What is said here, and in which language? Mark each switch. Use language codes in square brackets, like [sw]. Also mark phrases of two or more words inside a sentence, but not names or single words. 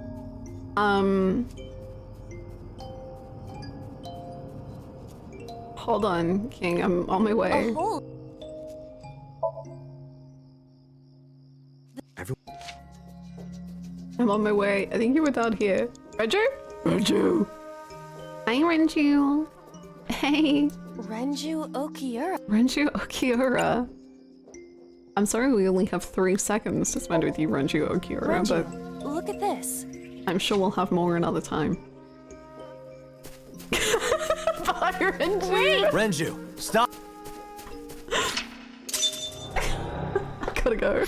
[en] Hold on, King, I'm on my way. I'm on my way. I think you were down here. Renju? Renju! Hi, Renju. Hey. Renju Okiura. Renju Okiura. I'm sorry we only have 3 seconds to spend with you, Renju Okiura, but Look at this. I'm sure we'll have more another time. Bye, Renju! Renju, stop! I gotta go.